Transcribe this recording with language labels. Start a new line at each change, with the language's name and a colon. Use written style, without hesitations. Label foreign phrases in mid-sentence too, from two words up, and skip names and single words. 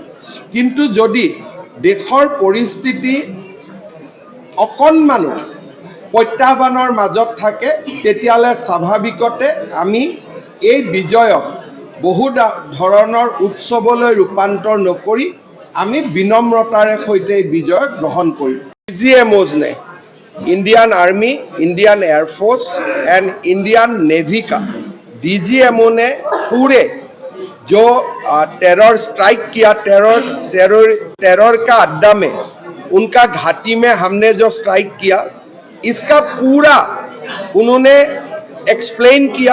Assamese: কিন্তু যদি দেশৰ পৰিস্থিতি অকণমানো প্ৰত্যাহ্বানৰ মাজত থাকে তেতিয়ালে স্বাভাৱিকতে আমি এই বিজয়ক বহু ধৰণৰ উৎসৱলৈ ৰূপান্তৰ নকৰি আমি বিনম্ৰতাৰে সৈতে এই বিজয়ক গ্ৰহণ কৰিম।
Hindi: DGMOs ने
English: Indian Army, Indian Air Force and Indian Navy
Hindi: का DGMO ने पूरे जो
English: terror strike
Hindi: किया, टेरर का अड्डा में उनका घाटी में हमने जो स्ट्राइक किया, इसका पूरा उन्होंने एक्सप्लेन किया।